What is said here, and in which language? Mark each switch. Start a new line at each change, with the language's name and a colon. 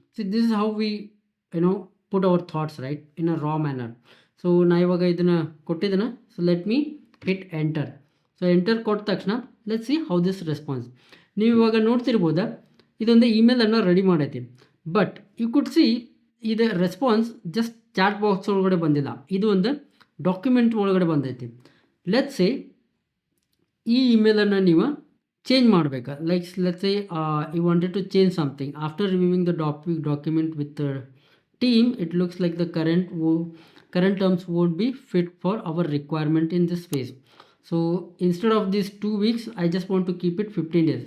English: See, this is how we put our thoughts, right, in a raw manner.
Kannada: So ನಾ ಇವಾಗ ಇದನ್ನ ಕೊಟ್ಟಿದ್ದೇನೆ.
English: So let me hit enter.
Kannada: So enter ಕೊಟ್ಟ ತಕ್ಷಣ
English: Let see how this response.
Kannada: ನೀವು ಇವಾಗ ನೋಡ್ತಿರ್ಬೋದಾ, ಇದೊಂದು ಇಮೇಲನ್ನು ರೆಡಿ ಮಾಡೈತಿ.
English: but you could see
Kannada: ಇದು ರೆಸ್ಪಾನ್ಸ್ ಜಸ್ಟ್ ಚಾಟ್ ಬಾಕ್ಸ್ ಒಳಗಡೆ ಬಂದಿಲ್ಲ, ಇದು ಒಂದು ಡಾಕ್ಯುಮೆಂಟ್ ಒಳಗಡೆ ಬಂದೈತಿ.
English: let say
Kannada: ಈ ಇಮೇಲನ್ನು ನೀವು ಚೇಂಜ್ ಮಾಡಬೇಕಾ,
English: Like let say you wanted to change something after reviewing the document with the team. It looks like the current terms won't be fit for our requirement in this phase. So instead of these 2 weeks, I just want to keep it 15 days.